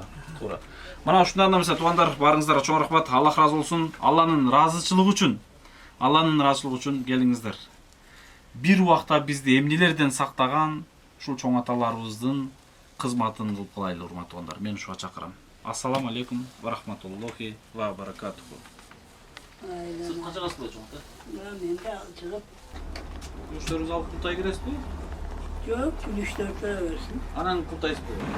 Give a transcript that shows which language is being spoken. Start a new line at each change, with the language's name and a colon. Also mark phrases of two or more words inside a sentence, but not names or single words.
Kyrgyz: Мына ушундан эмес, туугандар, барыңыздарга чоң рахмат. Аллах разы болсун. Алланын ыраазычылыгы үчүн келиңиздер. Бир убакта бизди эмнелерден сактаган ушул чоң аталарыбыздын кызматын кылып калайлы, урматтуугандар. Мен ушуга чакырам.
Arabic: السلام عليكم ورحمة الله وبركاته.
Kyrgyz: Сыртка чыгасызбы, чоң ата? Мен да чыгып. Күрөштөрүңүз алып куртай киресизби? Жок, күрөштөр тура берсин. Анан куртайсызбы?